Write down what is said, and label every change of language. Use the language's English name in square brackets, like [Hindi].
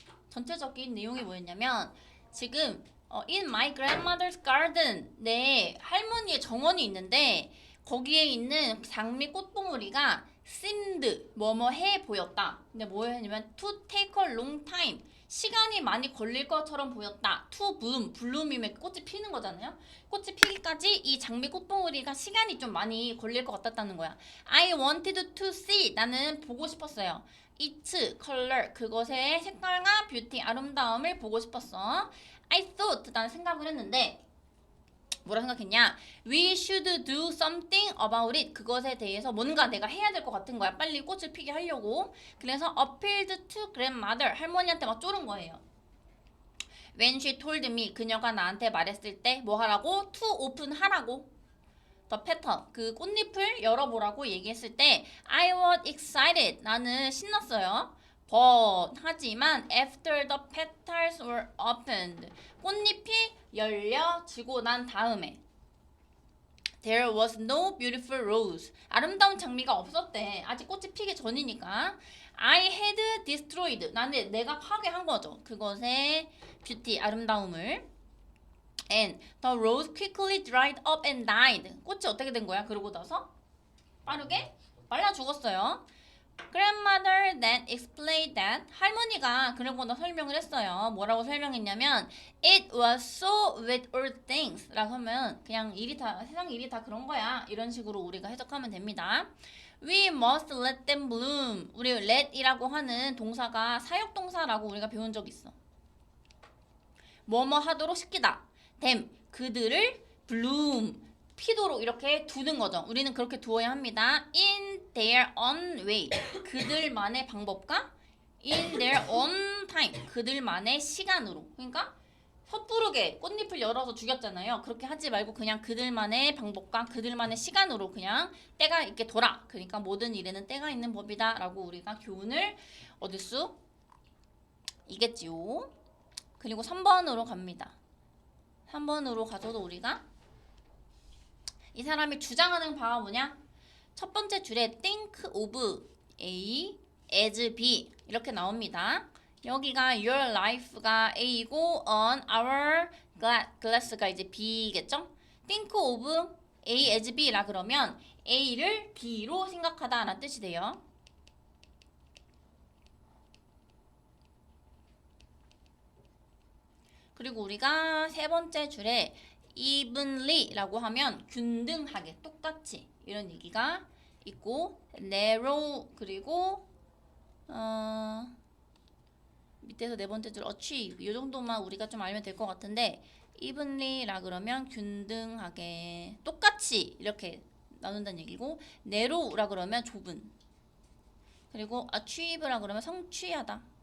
[Korean] 전체적인 내용이 뭐였냐면 지금 [English] in my grandmother's garden [Korean] 내 할머니의 정원이 있는데 거기에 있는 장미 꽃봉오리가 seemed 뭐뭐 해 보였다. 근데 뭐였냐면 [English] to take a long time [Korean] 시간이 많이 걸릴 것처럼 보였다. to bloom bloom이면 꽃이 피는 거잖아요. 꽃이 피기까지 이 장미 꽃봉오리가 시간이 좀 많이 걸릴 것 같았다는 거야. [English] I wanted to see [Korean] 나는 보고 싶었어요. its color 그것의 색깔과 뷰티 아름다움을 보고 싶었어. [English] I thought [Korean] 나는 생각을 했는데 뭐라 생각했냐? [English] We should do something about it. [Korean] 그것에 대해서 뭔가 내가 해야 될 것 같은 거야. 빨리 꽃을 피게 하려고. [English] 그래서 appealed to grandmother. [Korean] 할머니한테 막 쪼른 거예요. [English] When she told me. [Korean] 그녀가 나한테 말했을 때 뭐 하라고? [English] To open [Korean] 하라고. [English] The petal. [Korean] 그 꽃잎을 열어보라고 얘기했을 때 [English] I was excited. [Korean] 나는 신났어요. [English] But [Korean] 하지만 [English] after the petals were opened. [Korean] 꽃잎이 열려지고 난 다음에 [English] There was no beautiful rose. [Korean] 아름다운 장미가 없었대. 아직 꽃이 피기 전이니까. [English] I had destroyed. [Korean] 나는 내가 파괴한 거죠. 그것의 뷰티, 아름다움을. [English] And the rose quickly dried up and died. [Korean] 꽃이 어떻게 된 거야? 그러고 나서 빠르게 말라 죽었어요. [English] Grandmother then explained that [Korean] 할머니가 그러고 나 설명을 했어요. 뭐라고 설명했냐면 [English] It was so with all things [Korean] 라고 하면 그냥 일이 다 세상 일이 다 그런 거야. 이런 식으로 우리가 해석하면 됩니다. [English] We must let them bloom. [Korean] 우리 let이라고 하는 동사가 사역동사라고 우리가 배운 적 있어. 뭐뭐 하도록 시키다. them 그들을 bloom 피도록 이렇게 두는 거죠. 우리는 그렇게 두어야 합니다. [English] In their own way. [Korean] 그들만의 방법과 [English] in their own time. [Korean] 그들만의 시간으로. 그러니까 섣부르게 꽃잎을 열어서 죽였잖아요. 그렇게 하지 말고 그냥 그들만의 방법과 그들만의 시간으로 그냥 때가 있게 둬라. 그러니까 모든 일에는 때가 있는 법이다. 라고 우리가 교훈을 얻을 수 있겠지요. 그리고 3번으로 갑니다. 3번으로 가서도 우리가 이 사람이 주장하는 바가 뭐냐? 첫 번째 줄에 [English] think of A as B [Korean] 이렇게 나옵니다. 여기가 your life가 A이고 on our glass가 이제 B겠죠? think of A as B라 그러면 A를 B로 생각하다 라는 뜻이 돼요. 그리고 우리가 세 번째 줄에 evenly라고 하면 균등하게 똑같이 이런 얘기가 있고 narrow 그리고 밑에서 네 번째 줄 achieve 이 정도만 우리가 좀 알면 될 것 같은데 evenly라 그러면 균등하게 똑같이 이렇게 나눈다는 얘기고 narrow라 그러면 좁은 그리고 achieve라 그러면 성취하다.